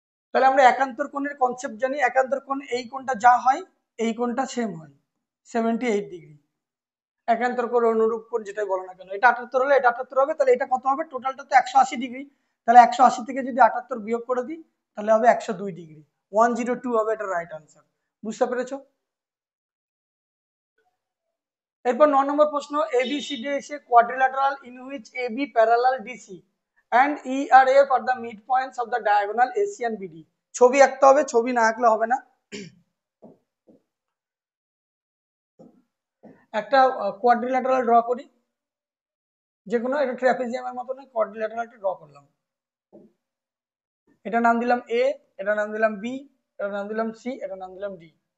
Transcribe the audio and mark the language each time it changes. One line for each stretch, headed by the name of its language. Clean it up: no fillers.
Bangla: তাহলে আমরা একান্তর কোণের কনসেপ্ট জানি, একান্তর কোণ এই কোণটা যা হয় এই কোণটা সেম হয় 78 ডিগ্রি, একান্তর কোণ অনুরূপ কোণ যেটাই বলো না কেন, এটা 78 হলে এটা 78 হবে, তাহলে এটা কত হবে, টোটালটা তো 180 ডিগ্রি, তাহলে 180 থেকে যদি 78 বিয়োগ করে দিই তাহলে হবে 102 ডিগ্রি, 102 হবে এটা রাইট আনসার। বুঝতে পেরেছো?
English: এরপর 9 নম্বর প্রশ্ন, ABCD is a quadrilateral in which AB parallel DC and ERF are the midpoints of the diagonal AC and BD,
Bangla: ছবি আঁকতে হবে, ছবি না আঁকলে হবে না। একটা কোয়াড্রিল্যাটারাল ড্র করি, যে কোনো, এটা ট্রাপিজিয়ামের মতো নয়, কোয়াড্রিল্যাটারালটা ড্র করলাম, এটা নাম দিলাম এ, এটা নাম দিলাম বি, এটা নাম দিলাম সি, এটা নাম দিলাম ডি।